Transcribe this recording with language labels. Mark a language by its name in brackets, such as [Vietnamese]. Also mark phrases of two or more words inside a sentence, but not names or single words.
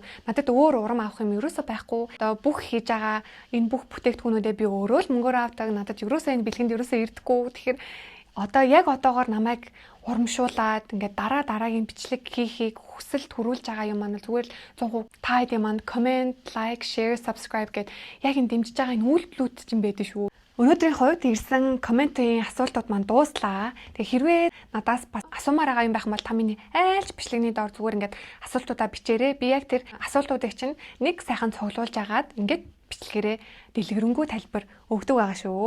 [Mongolian] Надад өөр урам авах юм ерөөсөө байхгүй. Одоо бүх хийж байгаа энэ бүх бүтээгдэхүүнүүдээ би өөрөө л мөнгөөр авдаг. Надад ерөөсөө энэ бэлгэнд ерөөсөө ирдэггүй. Тэгэхээр одоо яг одоогоор намайг урамшуулад ингээд дараагийн бичлэг хийхийг хүсэл төрүүлж байгаа юм маань зүгээр л 100% та хэдийн маань [English] comment, like, share, subscribe [Mongolian] гэд яг энэ дэмжиж байгаа энэ үйлдэлүүд чинь байдаг шүү. Өнөөдрийн хувьд ирсэн комментийн асуултууд маань дууслаа. Тэгээ хэрвээ надаас бас асуумаар байгаа юм байх юм бол та миний айлч бичлэгний доор зүгээр ингээд асуултуудаа бичээрэй. Би яг тэр асуултуудыг чинь нэг сайхан цуглуулж агаад ингээд бичлэгээрээ дэлгэрэнгүй тайлбар өгдөг байгаа шүү.